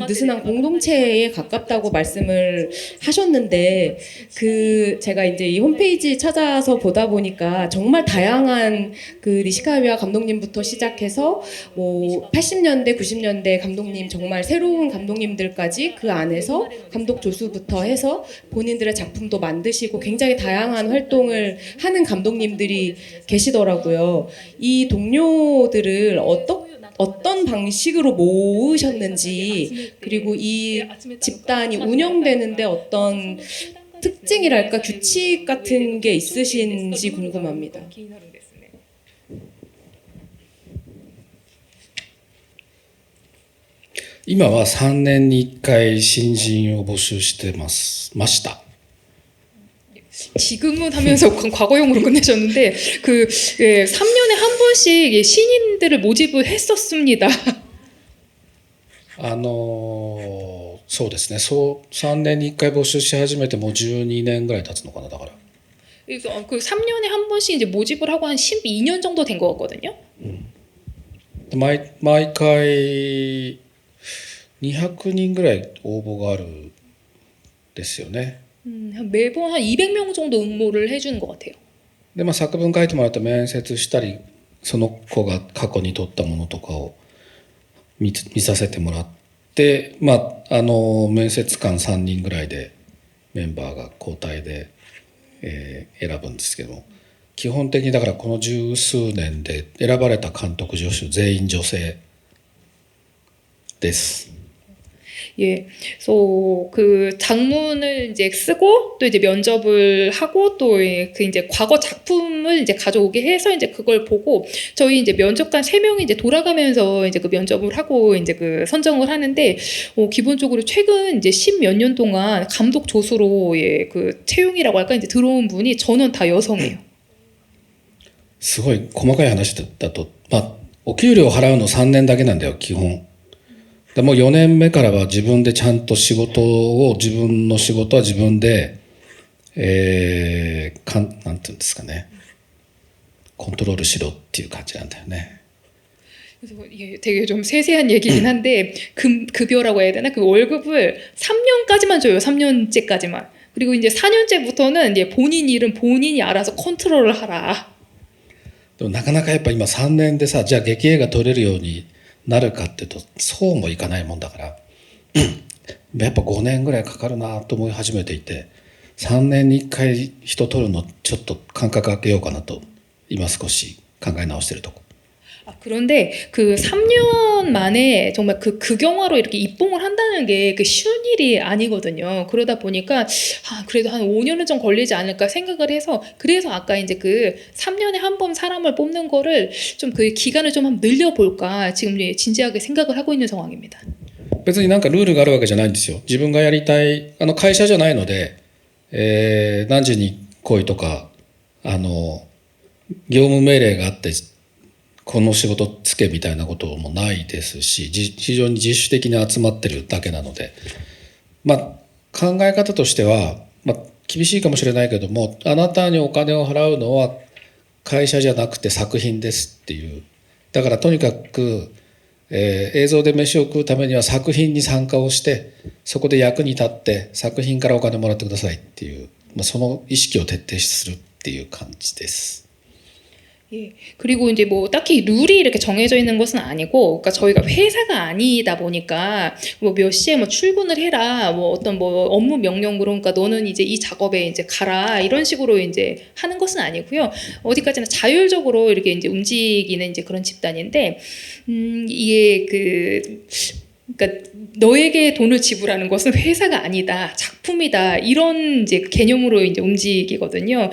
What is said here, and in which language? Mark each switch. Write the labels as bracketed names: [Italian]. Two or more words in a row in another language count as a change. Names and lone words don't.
[Korean] 느슨한 공동체에 가깝다고 말씀을 하셨는데, 그 제가 이제 이 홈페이지 찾아서 보다 보니까 정말 다양한 그 니시카와 감독님부터 시작해서 뭐 80년대, 90년대 감독님, 정말 새로운 감독님들까지 그 안에서 감독 조수부터 해서 본인들의 작품도 만드시고 굉장히 다양한 활동을 하는 감독님들이 계시더라고요. 이 동료들을 어떤 방식으로 모으셨는지, 그리고 이 집단이 운영되는데 어떤 특징이랄까 규칙 같은 게 있으신지 궁금합니다. [Japanese] 今は3年に1回新人を募集してました。 [Korean] 지금은 하면서 과거형으로 끝내셨는데 그 3년에 한 번씩 신인들을 모집을 했었습니다. [Japanese] そうですね。3年に1回募集し始めてもう12年ぐらい経つのかな、だから。 [Korean] 그래서 그 3년에 한 번씩 이제 모집을 하고 한 12년 정도 된 것 같거든요. [Japanese] 毎回200人ぐらい応募があるんですよね。 [Korean] 매번 한 200명 정도 응모를 해주는 것 같아요. [Japanese] で、作文書いてもらって面接したり、その子が過去に取ったものとかを見させてもらって、面接官3人ぐらいでメンバーが交代で、選ぶんですけども、基本的にだからこの十数年で選ばれた監督助手全員女性です。 [Korean] 예, 그래서 그 장문을 이제 쓰고 또 이제 면접을 하고 또 그 이제 과거 작품을 이제 가져오게 해서 이제 그걸 보고 저희 이제 면접관 3명이 이제 돌아가면서 이제 그 면접을 하고 이제 그 선정을 하는데 기본적으로 최근 이제 10몇 년 동안 감독 조수로 예, 그 채용이라고 할까 이제 들어온 분이 전원 다 여성이에요. [Japanese] すごい細かい話だと、お給料払うの3年だけなんだよ、基本。でもう4年目からは自分でちゃんと自分の仕事は自分で、なんていうんですかね、コントロールしろっていう感じなんだよね。 [Korean] 그래서 이게 되게 좀 세세한 얘기긴 한데 급여라고 해야 되나? 그 월급을 3년까지만 줘요. 3년째까지만. 그리고 이제 4년째부터는 이제 본인 일은 본인이 알아서 컨트롤을 하라. [Japanese] でもなかなかやっぱ今3年でさ、じゃあ劇映画撮れるようになるかっていうとそうもいかないもんだからやっぱ5年ぐらいかかるなと思い始めていて、3年に1回人撮るのちょっと間隔空けようかなと今少し考え直してるとこ。 [Korean] 그런데 그 3년 만에 정말 그 극영화로 이렇게 입봉을 한다는 게 그 쉬운 일이 아니거든요. 그러다 보니까 그래도 한 5년은 좀 걸리지 않을까 생각을 해서 그래서 아까 이제 그 3년에 한 번 사람을 뽑는 거를 좀 그 기간을 좀 한번 늘려볼까 지금 진지하게 생각을 하고 있는 상황입니다. [Japanese] 別になんかルールがあるわけじゃないんですよ。自分がやりたい会社じゃないので、何時に来いとか業務命令があってこの仕事つけみたいなこともないですし、非常に自主的に集まってるだけなので、考え方としては、厳しいかもしれないけども、あなたにお金を払うのは会社じゃなくて作品ですっていう。だからとにかく、映像で飯を食うためには作品に参加をして、そこで役に立って作品からお金もらってくださいっていう、その意識を徹底するっていう感じです。 [Korean] 예. 그리고 이제 뭐 딱히 룰이 이렇게 정해져 있는 것은 아니고, 그러니까 저희가 회사가 아니다 보니까 뭐 몇 시에 뭐 출근을 해라, 뭐 어떤 뭐 업무 명령 그러니까 너는 이제 이 작업에 이제 가라 이런 식으로 이제 하는 것은 아니고요. 어디까지나 자율적으로 이렇게 이제 움직이는 이제 그런 집단인데, 이게 그러니까 너에게 돈을 지불하는 것은 회사가 아니다, 작품이다 이런 이제 개념으로 이제 움직이거든요.